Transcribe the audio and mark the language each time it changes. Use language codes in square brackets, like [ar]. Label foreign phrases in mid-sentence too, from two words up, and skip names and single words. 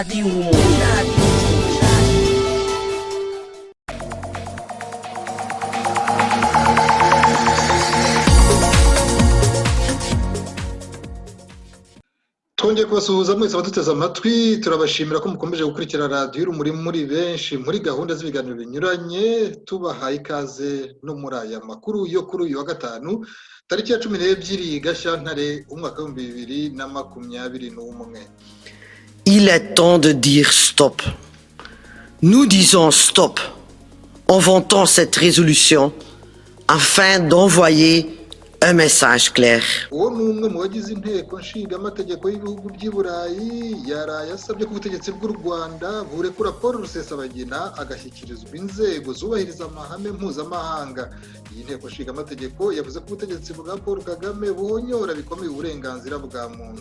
[rw] Twongeye kubasuhuza mwese abaduteze amatwi, turabashimira ko mukomeje gukurikira radiyo urumuri muri benshi muri gahunda z'ibiganiro binyuranye, tubahaye ikaze no muri aya makuru yo kuri uyu wa gatanu tariki ya 12 Gashyantare umwaka w'2021. [fr] Il est temps de dire stop. Nous disons stop en votant cette résolution afin d'envoyer un message clair. [rw] Uwo ni umwe mu bagize inteko nshingamategeko y'ibihugu by'i Burayi yaraye asabye ko ubutegetsi bw'u Rwanda burekura Paul Rusesabagina agashyikirizwa inzego zubahiriza amahame mpuzamahanga. Iyi nteko nshingamategeko yavuze ko ubutegetsi bwa Paul Kagame buhonyora bikomeye uburenganzira bwa muntu,